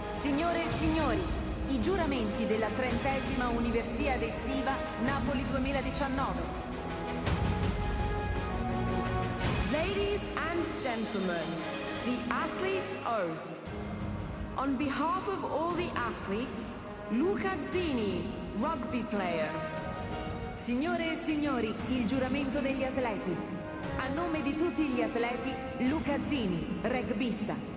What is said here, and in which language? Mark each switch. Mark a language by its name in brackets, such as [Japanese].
[Italian] Signore e signori, i giuramenti della 30ª Universiade estiva Napoli 2019. [English] Ladies and gentlemen, the athlete's oath. On behalf of all the athletes, Luca Zini, rugby player. [Italian] Signore e signori, il giuramento degli atleti. A nome di tutti gli atleti, Luca Zini, rugbista.